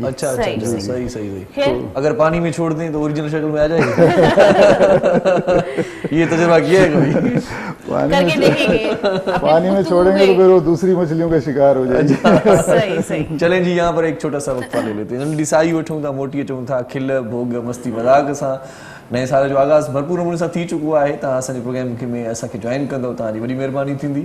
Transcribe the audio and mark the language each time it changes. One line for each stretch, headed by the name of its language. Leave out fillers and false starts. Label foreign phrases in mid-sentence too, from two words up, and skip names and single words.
Urdu: اچھا، صحیح. اگر پانی میں چھوڑ دیں تو اوریجنل شکل میں آ جائے گی. یہ تجربہ کیا ہے کبھی? پانی میں چھوڑیں گے تو پھر وہ دوسری مچھلیوں کا شکار ہو جائے گی. صحیح. چلیں جی، یہاں پر ایک چھوٹا سا وقفہ لے لیتے ہیں.
Sindhi: नंढी साई वठूं था, मोटी अचूं था, खिल भोग मस्ती मज़ाक सां नए साल जो आगाज़ भरपूर नमूने सां थी चुको आहे। तव्हां असांजे प्रोग्राम में असांखे जॉइन कंदव, तव्हांजी वॾी महिरबानी थींदी।